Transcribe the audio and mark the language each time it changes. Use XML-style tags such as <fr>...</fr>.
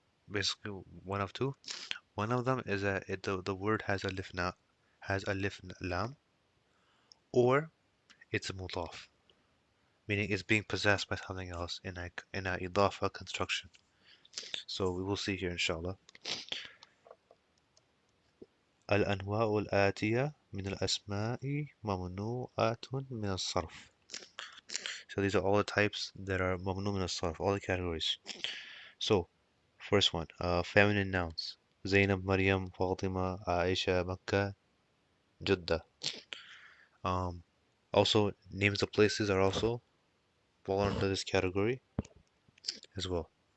<en>Basically, one of two. One of them is that the word has a lif lam, or it's a mudaf, meaning it's being possessed by something else in a idafa construction. So we will see here, inshallah.</en> <ar>الأنواع الآتية من الأسماء ممنوعة من الصرف.</ar> <en>So these are all the types that are ممنوع من الصرف, all the categories. So, first one, feminine nouns. Zainab, Maryam, Fatima, Aisha, Makkah, Jeddah. Um, Also, names of places are also fall under this category as well.</en>